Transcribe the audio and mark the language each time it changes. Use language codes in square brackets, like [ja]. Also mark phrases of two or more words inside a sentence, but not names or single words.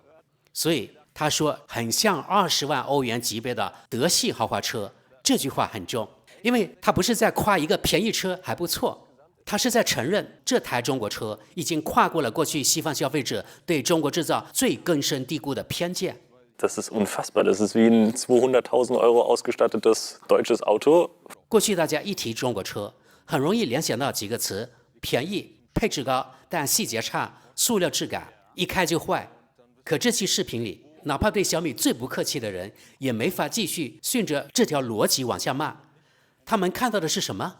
[zh] 所以他说很像20万欧元级别的德系豪华车，这句话很重，因为他不是在夸一个便宜车还不错，他是在承认这台中国车已经跨过了过去西方消费者对中国制造最根深蒂固的偏见。 [de] Das ist unfassbar. Das ist wie ein 200.000 Euro ausgestattetes deutsches Auto. [zh] 过去大家一提中国车，很容易联想到几个词：便宜、配置高，但细节差、塑料质感，一开就坏。可这期视频里，哪怕对小米最不客气的人，也没法继续顺着这条逻辑往下骂。他们看到的是什么？